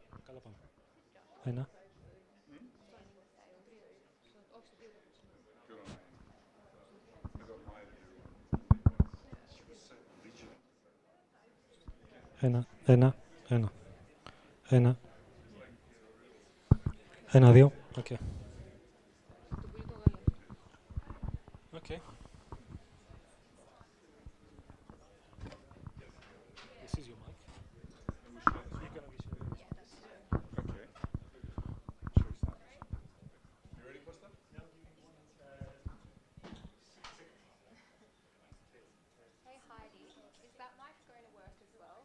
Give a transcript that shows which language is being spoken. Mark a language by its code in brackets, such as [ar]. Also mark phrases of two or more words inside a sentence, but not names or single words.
[el] Καλά πάμε. Ένα. Ένα, ένα, ένα. Ένα. Ένα, δύο. Οκ. Οκ. [en] This is your mic. You're gonna be sharing. Okay. Shall we start? You ready for stuff? Hey Heidi, is that mic going to work as well?